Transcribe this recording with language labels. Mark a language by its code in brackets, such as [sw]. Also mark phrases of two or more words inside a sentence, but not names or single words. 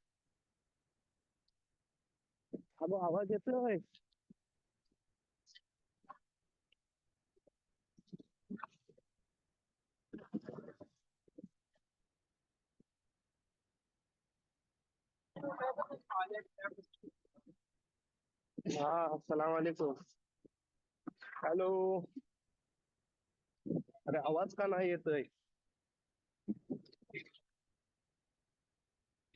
[mr] अब आवाज येतोय. [ar] हाँ السلام عليكم. [mr] हेलो. अरे आवाज का नाही येतोय.